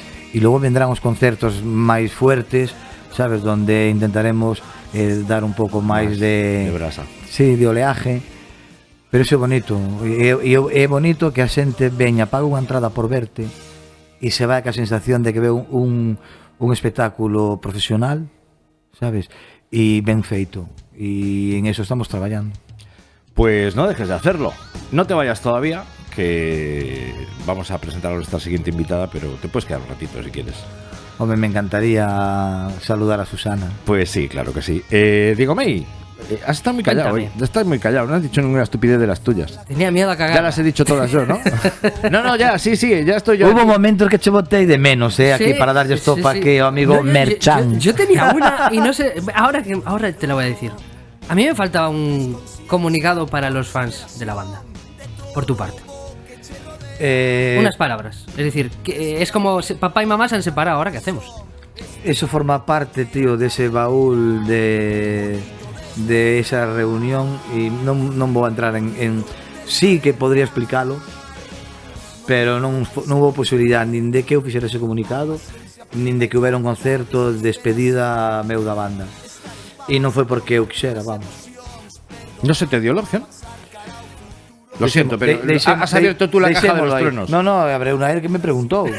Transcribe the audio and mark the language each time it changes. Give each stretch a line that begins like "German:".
Galician: E logo vendrán os concertos máis fuertes, sabes, donde intentaremos dar un pouco máis de brasa. Sí, de oleaje. Pero iso é bonito. É bonito que a xente veña, paga unha entrada por verte e se vai ca sensación de que ve un espectáculo profesional, sabes, e ben feito. E en eso estamos traballando.
Spanish: Pues no dejes de hacerlo. No te vayas todavía, que vamos a presentar a nuestra siguiente invitada, pero te puedes quedar un ratito si quieres. Hombre, me encantaría saludar a Susana. Pues sí, claro que sí. Diego May, has estado muy callado hoy. Estás muy callado, no has dicho ninguna estupidez de las tuyas. Tenía miedo a cagar. Ya las he dicho todas yo, ¿no? No, ya, sí, ya estoy yo.
Galician: Hubo momentos que che botei de menos, aquí para darlle estopa aquí ao amigo Merchan.
Spanish: Yo tenía una y no sé, ahora te la voy a decir. A mí me faltaba un comunicado para los fans de la banda, por tu parte. Unas palabras. Es decir, que es como papá y mamá se han separado, ¿ahora qué hacemos? Eso forma parte, tío, de ese baúl de esa reunión
Galician: y non vou a entrar en sí
Spanish: que podría explicarlo, pero
Galician: non hubo posibilidad nin de que eu fixera ese comunicado, nin de que houbera un concerto de despedida meu da banda. E non foi porque eu quixera, vamos.
Spanish: ¿No se te dio la opción? Lo siento, pero has abierto tú la caja de los truenos. No, abre una él que me preguntó.